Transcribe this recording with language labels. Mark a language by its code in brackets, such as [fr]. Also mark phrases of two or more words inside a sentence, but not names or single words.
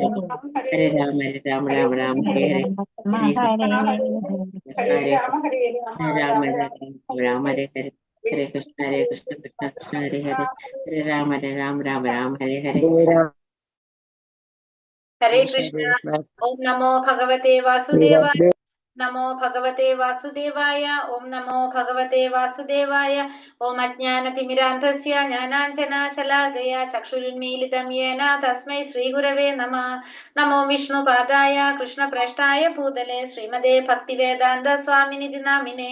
[sa] ഹരേ ഹരേ രാമ ഹരേ രാമ രാമ രാമ ഹരേ ഹരേ രാമ ഹരേ ഹരേ ഹരേ ഹരേ രാമ ഹരേ രാമ രാമ രാമ രാമ രാമ ഹരേ ഹരേ ഹരേ കൃഷ്ണ കൃഷ്ണ കൃഷ്ണ ഹരേ ഹരേ ഹരേ രാമ രാമ രാമ ഹരേ ഹരേ ഹരേ കൃഷ്ണ. ഓം നമോ ഭഗവതേ വാസുദേവായ. നമോ ഭഗവതേ വാസുദേവായ. ഓം നമോ ഭഗവതേ വാസുദേവായ. ഓം അജ്ഞാനതിമിരാന്ധസ്യ ജ്ഞാനാഞ്ജനശലാകയ ചക്ഷുരുന്മീലിതം യേന തസ്മൈ ശ്രീഗുരവേ നമഃ. നമോ വിഷ്ണുപാദായ കൃഷ്ണപ്രേഷ്ഠായ ഭൂതലേ ശ്രീമതേ ഭക്തിവേദാന്ത സ്വാമിനിധി നാമിനേ.